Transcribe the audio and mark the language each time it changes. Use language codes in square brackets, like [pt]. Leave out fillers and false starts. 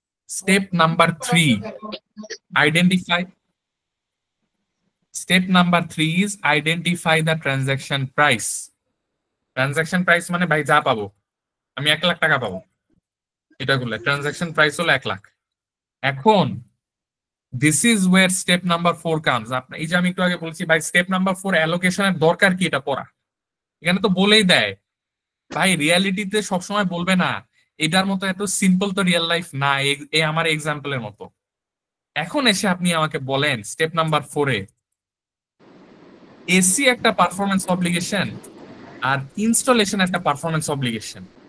[bn] Step number 3 identify. [en] Step number 3 is identify the transaction price. [bn] Transaction price মানে ভাই যা পাবো, আমি 1 লাখ টাকা পাবো, এটা করলে ট্রানজাকশন প্রাইস হলো 1 লাখ। [en] এখন this is where step number 4 comes. [bn] আপনি এই যে আমি একটু আগে বলছি ভাই স্টেপ নাম্বার 4 অ্যালোকেশনের দরকার কি এটা পড়া, এখানে তো বলেই দেয় ভাই। রিয়ালিটিতে সবসময় বলবে না এটার মতো এত সিম্পল তো রিয়েল লাইফ না, এই আমার এক্সাম্পলের মতো। এখন এসে আপনি আমাকে বলেন স্টেপ নাম্বার 4 এ এসি একটা পারফরমেন্স অব্লিগেশন আর ইনস্টলেশন একটা পারফরমেন্স অব্লিগেশন।